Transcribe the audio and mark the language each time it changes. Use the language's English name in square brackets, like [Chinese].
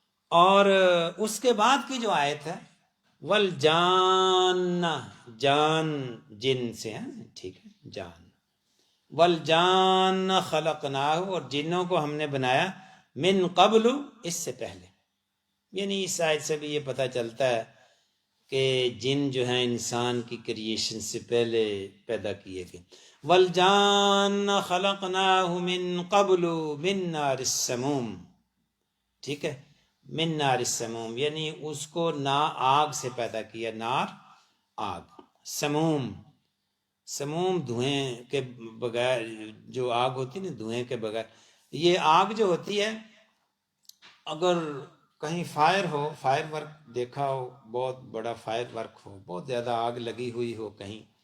[Urdu] اور اس کے بعد کی جو آیت ہے والجان، جان جن سے ہے، ٹھیک ہے، جان. [Arabic] والجان خلقناہ، [Urdu] اور جنوں کو ہم نے بنایا [Arabic] من قبل، [Urdu] اس سے پہلے. یعنی اس آیت سے بھی یہ پتہ چلتا ہے کہ جن جو ہیں انسان کی کریشن سے پہلے پیدا کیے گئے. [Arabic] والجان خلقناہ من قبل من نار السموم. [Urdu] ٹھیک ہے، [Arabic] من نار السموم [Urdu] یعنی اس کو آگ سے پیدا کیا. نار آگ، سموم، سموم دھوئیں کے بغیر جو آگ ہوتی نا، دھوئیں کے بغیر. یہ آگ جو ہوتی ہے، اگر کہیں فائر ہو، فائر ورک دیکھا ہو، بہت بڑا فائر ورک ہو، بہت زیادہ آگ لگی ہوئی ہو کہیں،